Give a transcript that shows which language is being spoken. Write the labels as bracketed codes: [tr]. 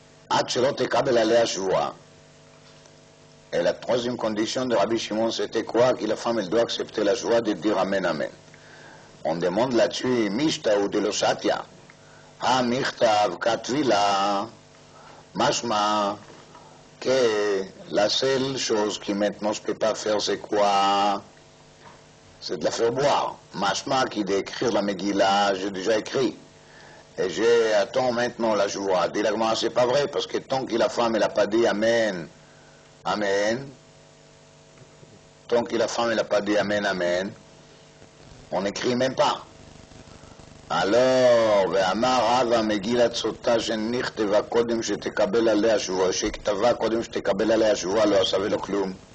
[he] Ad שלא תקבל עליה שבועה. [fr] Et la troisième condition de Rabbi Shimon, c'était quoi? Que la femme, elle doit accepter la joie de dire Amen, Amen. On demande là-dessus, Mishta ou de l'Oshatia. Ha Michtav Katvila, Mashma, que la seule chose qui maintenant je ne peux pas faire, c'est quoi? C'est de la faire boire. Mashma qui d'écrire la Megillah, j'ai déjà écrit. Et j'attends maintenant la joie. Dit la Gemara, c'est pas vrai, parce que tant que la femme, elle n'a pas dit Amen, Amen, tant que la femme, elle n'a pas dit Amen, Amen, on n'écrit même pas. [he] Alors, ואמר רבא מגילת סוטה שנכתבה קודם שתקבל עליה שבועה, שכתבה קודם שתקבל עליה שבועה, לא עשה ולא כלום.